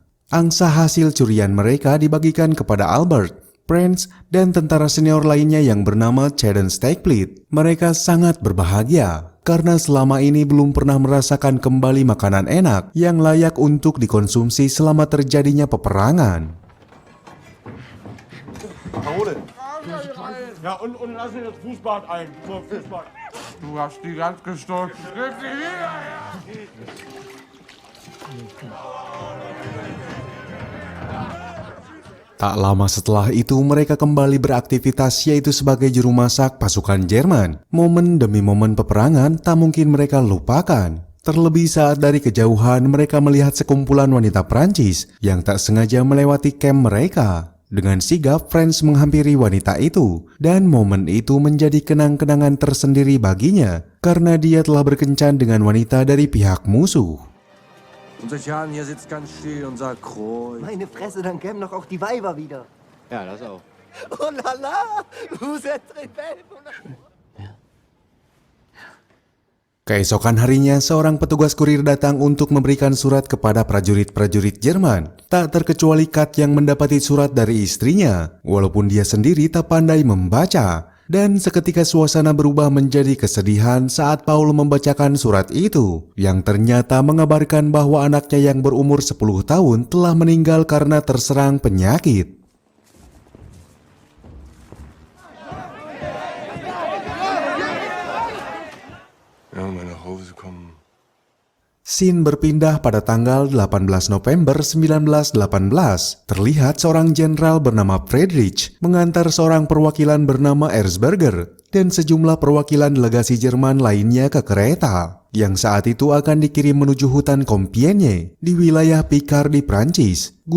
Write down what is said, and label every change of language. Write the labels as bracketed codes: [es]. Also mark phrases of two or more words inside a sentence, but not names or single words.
[id] Angsa hasil curian mereka dibagikan kepada Albert, Prince, dan tentara senior lainnya yang bernama Chaden Stegfleet. Mereka sangat berbahagia karena selama ini belum pernah merasakan kembali makanan enak yang layak untuk dikonsumsi selama terjadinya peperangan. [de] Parole. Ja, und lass mir das Fußbad ein. So, Fußbad. Du hast die ganz gestolzt. [id] Tak lama setelah itu mereka kembali beraktivitas yaitu sebagai juru masak pasukan Jerman. Momen demi momen peperangan tak mungkin mereka lupakan. Terlebih saat dari kejauhan mereka melihat sekumpulan wanita Prancis yang tak sengaja melewati kamp mereka. Dengan sigap Franz menghampiri wanita itu dan momen itu menjadi kenang-kenangan tersendiri baginya karena dia telah berkencan dengan wanita dari pihak musuh. [de] Unser Jan hier sitzt ganz still und sagt Kreuz. Meine Fresse, dann kämen doch auch die Weiber wieder. Ja, das auch. [fr] Oh la la, vous êtes très belle. [id] Keesokan harinya, seorang petugas kurir datang untuk memberikan surat kepada prajurit-prajurit Jerman. Tak terkecuali Kat yang mendapati surat dari istrinya, walaupun dia sendiri tak pandai membaca. Dan seketika suasana berubah menjadi kesedihan saat Paul membacakan surat itu, yang ternyata mengabarkan bahwa anaknya yang berumur 10 tahun telah meninggal karena terserang penyakit. [de] Ja, meine Hose kommen. [id] Scene berpindah pada tanggal 18 November 1918. Terlihat seorang jenderal bernama Friedrich mengantar seorang perwakilan bernama Erzberger dan sejumlah perwakilan delegasi Jerman lainnya ke kereta yang saat itu akan dikirim menuju hutan Compiègne di wilayah Picard di Prancis guna